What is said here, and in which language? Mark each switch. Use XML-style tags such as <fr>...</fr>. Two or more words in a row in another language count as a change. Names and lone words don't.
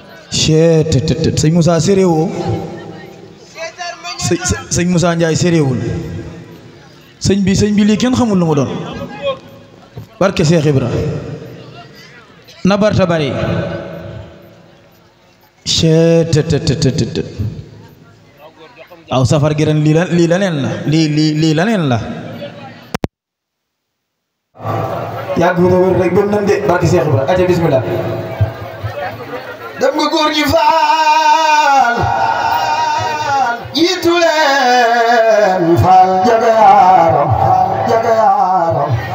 <wo>Cee te te te, sëñ Moussa séréwoo. Sëñ, sëñ, sëñ Moussa Ndiaye séréwul. Sëñ bi, sëñ bi lii kenn xamul lu mu doon. Barke Cheikh Ibra. Nabarta bari. Chet, tet, tet, tet, tet, tet. Aw safar gi ren lii la, lii la neen la. Lii, lii, lii la neen la. Yàgg na wér rek, gëm nañ de, barke Cheikh Ibra. Aca, bismillah. Dem nga góor ñi faal, jiitu leen, faal, jaga yaaram, jaga yaaram.</wo>